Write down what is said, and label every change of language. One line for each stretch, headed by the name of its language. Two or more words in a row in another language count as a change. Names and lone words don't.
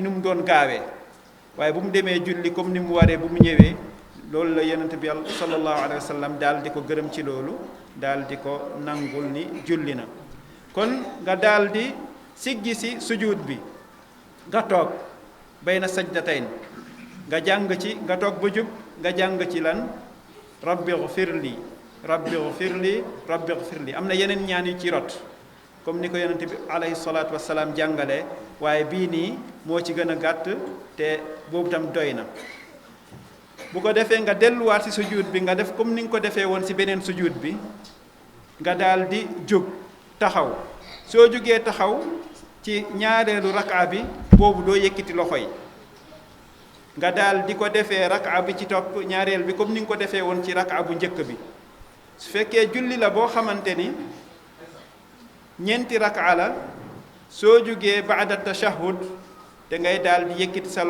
Wolof: ni mu doon gaawee waaye bu mu demee julli comme ni mu waree bu mu ñëwee loolu la yonent bi
Arabic: صلى الله عليه و
Wolof: sallam daal di ko gërëm ci loolu daal di ko nangul ni julli na kon nga daal di siggi si sujud bi nga toog
Arabic: بين السجدتين
Wolof: nga jàng ci nga toog ba jub nga jàng ci lan
Arabic: رب اغفر لي رب اغفر لي رب اغفر لي
Wolof: am na yeneen ñaan yu ci rot comme ni ko yonent bi
Arabic: عليه الصلاة والسلام
Wolof: jàngalee waaye bii nii moo ci gën a gàtt te boobu tam doy na bu ko defee nga delluwaat ci sujud bi nga def comme ni nga ko defee woon ci beneen sujud bi nga daal di jóg taxaw soo jógee taxaw ci ñaareelu rak'a bi boobu doo yëkkati loxo yi nga daal di ko defee rak'a bi ci topp ñaareel bi comme ni nga ko defee woon ci rak'a bu njëkk bi su fekkee julli la boo xamante ni ñeenti rak'a la soo jógee
Arabic: بعد التشهد
Wolof: da ngay daal di yëkkati sa